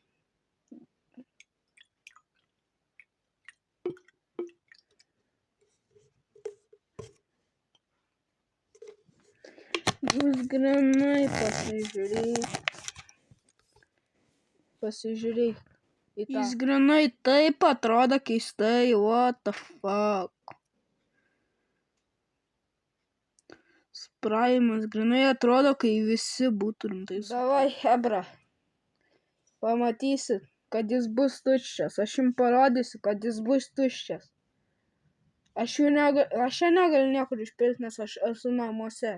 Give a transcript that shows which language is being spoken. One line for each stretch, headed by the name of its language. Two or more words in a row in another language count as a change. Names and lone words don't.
Lithuanian: Jūs grinai pasižiūrėk į tą. Jis grinai taip atrodo keistai,
English: what the fuck.
Lithuanian: Spraimas grinai atrodo, kai visi būtų rimtais. Davai, hebra. Pamatysit, kad jis bus tuščias. Aš jums parodysiu, kad jis bus tuščias. Aš čia negaliu niekur išpilti, nes aš esu namuose.